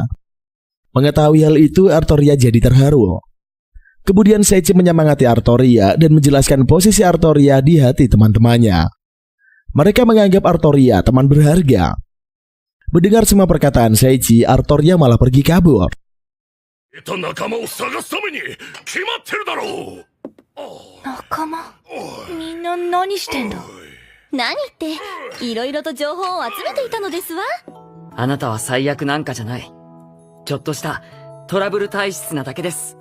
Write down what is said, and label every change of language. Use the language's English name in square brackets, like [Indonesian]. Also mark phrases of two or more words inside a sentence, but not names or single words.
[Indonesian] Mengetahui hal itu, Artoria jadi terharu. Kemudian Seiichi menyemangati Artoria dan menjelaskan posisi Artoria di hati teman-temannya. Mereka menganggap Artoria teman berharga. Mendengar semua perkataan Seiichi, Artoria malah pergi kabur. [Japanese] 得た仲間を探すために決まってるだろう。仲間みんな何してんだ。何っていろいろと情報を集めていたのですわ。あなたは最悪なんかじゃない。ちょっとしたトラブル体質なだけです。